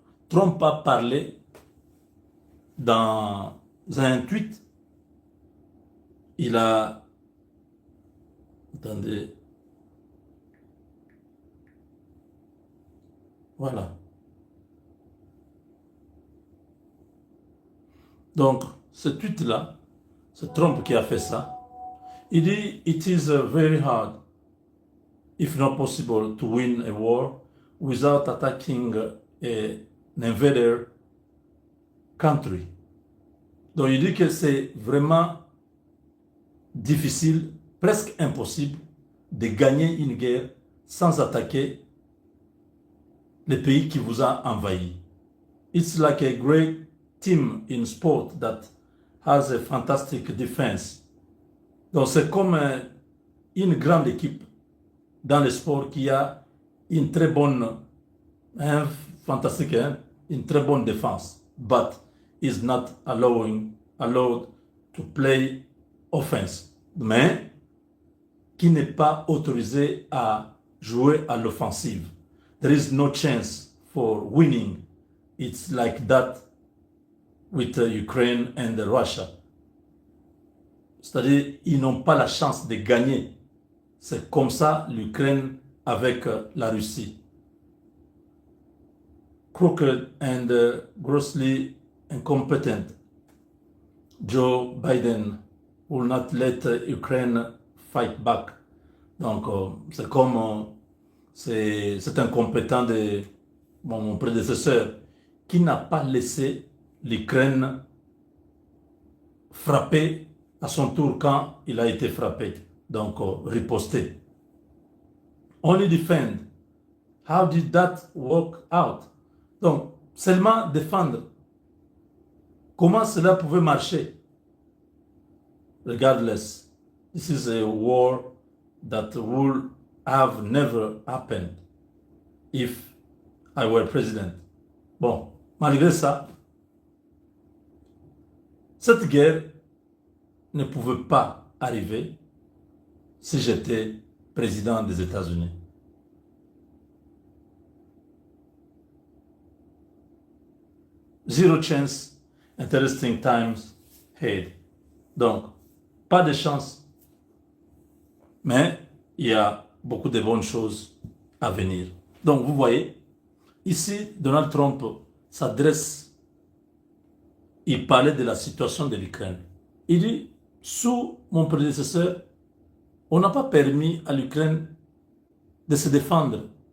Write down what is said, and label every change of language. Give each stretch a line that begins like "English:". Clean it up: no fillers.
French: Trump a parlé dans un tweet. Il a... Attendez. Voilà. Donc, ce tweet-là, c'est Trump qui a fait ça. Il dit,
English: it is very hard, if not possible, to win a war without attacking an invader country.
French: Donc, il dit que c'est vraiment difficile, presque impossible, de gagner une guerre sans attaquer le pays qui vous a envahi.
English: It's like a great team in sport that has a fantastic defense.
French: Donc c'est comme une grande équipe dans le sport qui a une très bonne, fantastique, une très bonne défense,
English: but is not allowed to play offense.
French: Mais qui n'est pas autorisé à jouer à l'offensive.
English: There is no chance for winning. It's like that with Ukraine and Russia.
French: C'est-à-dire, ils n'ont pas la chance de gagner. C'est comme ça l'Ukraine avec la Russie.
English: Crooked and grossly incompetent. Joe Biden will not let Ukraine fight back.
French: Donc, c'est comme... c'est incompétent de mon prédécesseur qui n'a pas laissé l'Ukraine frapper à son tour quand il a été frappé. Donc, riposter.
English: Only defend. How did that work out?
French: Donc, seulement défendre. Comment cela pouvait marcher?
English: Regardless, this is a war that would have never happened if I were president.
French: Bon, malgré ça, cette guerre ne pouvait pas arriver si j'étais président des États-Unis.
English: Zero chance, interesting times ahead.
French: Donc, pas de chance, mais il y a beaucoup de bonnes choses à venir. Donc, vous voyez, ici, Donald Trump s'adresse, il parlait de la situation de l'Ukraine. Il dit, sous mon prédécesseur, on n'a pas permis à l'Ukraine de se défendre.